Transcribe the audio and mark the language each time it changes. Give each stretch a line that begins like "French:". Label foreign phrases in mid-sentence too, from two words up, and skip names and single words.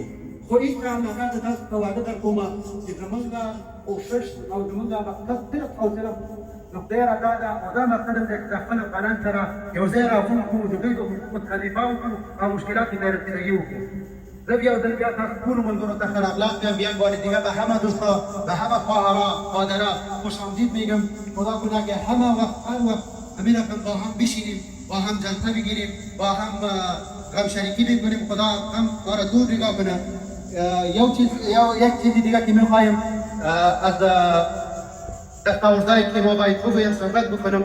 Pashto: خو انشاءالله دا زه تاسو ته وعده درکومه چې زموږ کوشش او زموږ مقصد صرف او صرف نو خدای راکړه دا او دا مقصد دی چې خپل افغانان سره یو ځای راغونډ کړو، د دوی د حقوقو خلیفه وکړو او مشکلات یې رسیدګي وکړو. زه بیا و بیا تاسو ټولو ملګرو ته ښه راغلاست
Persian: میگم، بیان بار دیگه به همه دوستا، به همه خواهرها، مادرها خوش آمدید میگم. خدا کنه که همه وقت هر وقت همین رقم با هم بشینیم، با هم جلسه بگیریم، با هم غم شریکی بکنیم، خدا هم ما را دور نگاه کنه. یک چیز دیگه که میخوایم از دستاوردهایی که ما باید بگویم صحبت بکنم.